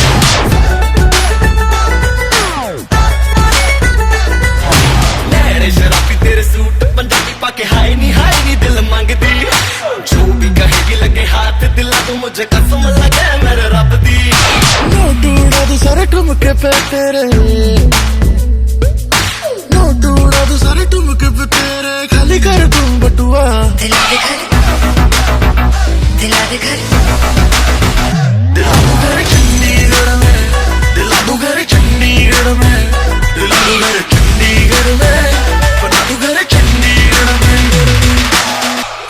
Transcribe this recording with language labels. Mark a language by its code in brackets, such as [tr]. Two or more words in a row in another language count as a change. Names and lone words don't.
[pa] ਲਹਿਰੇ ਸ਼ਰਾਬੀ ਤੇਰੇ ਸੂਟ ਪੰਜਾਬੀ ਪਾਕੇ ਹਾਏ ਨੀ ਦਿਲ ਮੰਗਦੀ, [hi] जो भी कहेगी लगे हाथ दिला दूं, मुझे कसम लगे मेरे [pa] ਰਬ ਦੀ। [hi] नोट उड़ा दूं सारे ठुमके पे तेरे, नोट उड़ा दूं सारे ठुमके पे तेरे, खाली कर दूं बटुआ। दिला दे घर, दिला दे घर, दिला दू घर चंडीगढ़ में, दिला दू घर चंडीगढ़ में, दिला दू घर चंडीगढ़ में, बना दू घर चंडीगढ़ में।